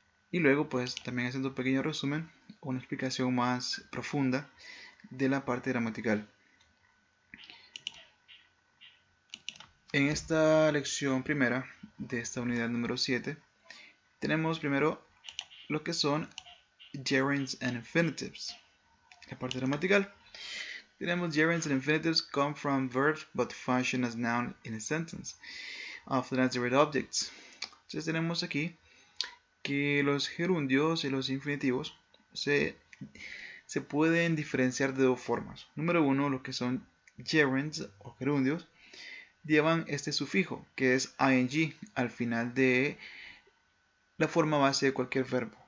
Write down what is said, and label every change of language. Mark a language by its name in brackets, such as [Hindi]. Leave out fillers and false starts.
[Spanish] Y luego pues también haciendo un pequeño resumen, una explicación más profunda de la parte gramatical. En esta lección primera de esta unidad número 7, tenemos primero lo que son [English] gerunds and infinitives. [Spanish] La parte gramatical. Tenemos [English] gerunds and infinitives come from verbs but function as noun in a sentence, often as direct objects. [Spanish] Entonces tenemos aquí que los gerundios y los infinitivos se pueden diferenciar de dos formas. Número uno, lo que son gerunds o gerundios llevan este sufijo que es ing al final de la forma base de cualquier verbo.